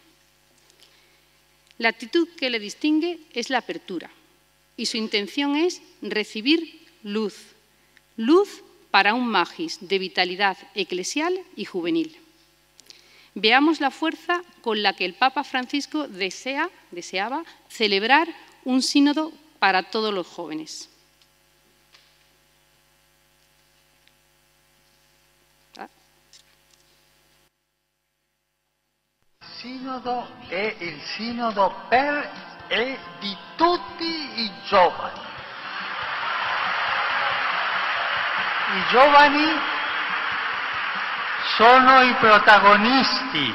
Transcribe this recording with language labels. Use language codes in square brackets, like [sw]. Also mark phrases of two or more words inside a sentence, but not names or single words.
[es] La actitud que le distingue es la apertura y su intención es recibir luz, luz para un magis de vitalidad eclesial y juvenil. Veamos la fuerza con la que el Papa Francisco deseaba celebrar un sínodo para todos los jóvenes. [it] Sinodo è il sinodo per e di tutti i giovani. I giovani sono i protagonisti.